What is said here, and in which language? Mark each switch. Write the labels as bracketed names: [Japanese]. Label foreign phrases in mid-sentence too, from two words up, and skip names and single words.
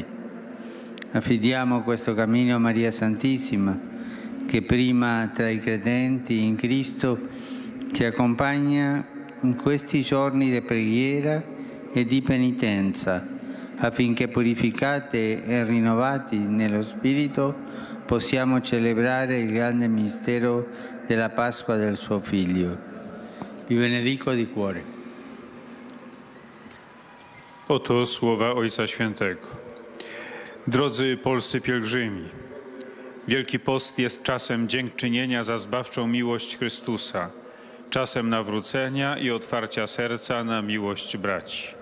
[Italian] Affidiamo questo cammino a Maria Santissima, che prima tra i credenti in Cristo ci accompagna in questi giorni di preghiera e di penitenza, affinché purificati e rinnovati nello Spirito possiamo celebrare il grande mistero della Pasqua del suo Figlio. Vi benedico di cuore. [Polish] Oto słowa Ojca Świętego. Drodzy polscy pielgrzymi, Wielki Post jest czasem dziękczynienia za zbawczą miłość Chrystusa, czasem nawrócenia i otwarcia serca na miłość braci.